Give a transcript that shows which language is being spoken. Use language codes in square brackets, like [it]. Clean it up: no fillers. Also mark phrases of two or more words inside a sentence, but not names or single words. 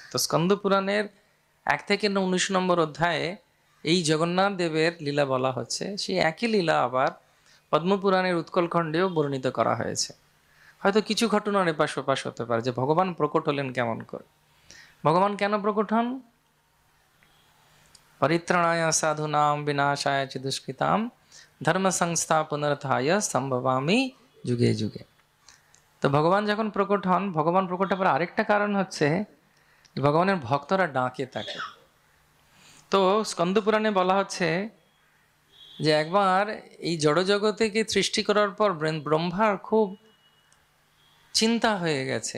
[bn] তো স্কন্দ পুরাণের 1 থেকে 19 নম্বর অধ্যায়ে এই জগন্নাথ দেবের লীলা বলা হচ্ছে। সেই একই লীলা আবার পদ্মপুরাণের উৎকলখণ্ডেও বর্ণিত করা হয়েছে। হয়তো কিছু ঘটনার এপাশ ওপাশ হতে পারে, যে ভগবান প্রকট হলেন কেমন করে, ভগবান কেন প্রকট হন। [sa] পরিত্রাণায় সাধুনাম বিনাশায় চ দুষ্কৃতাম ধর্ম সংস্থাপনার্থায় সম্ভবামি যুগে যুগে। [bn] তো ভগবান যখন প্রকট হন, ভগবান প্রকট হবার আরেকটা কারণ হচ্ছে ভগবানের ভক্তরা ডাকে তাকে। তো স্কন্দ পুরাণে বলা হচ্ছে যে একবার এই জড়জগতেকে সৃষ্টি করার পর ব্রহ্মার খুব চিন্তা হয়ে গেছে।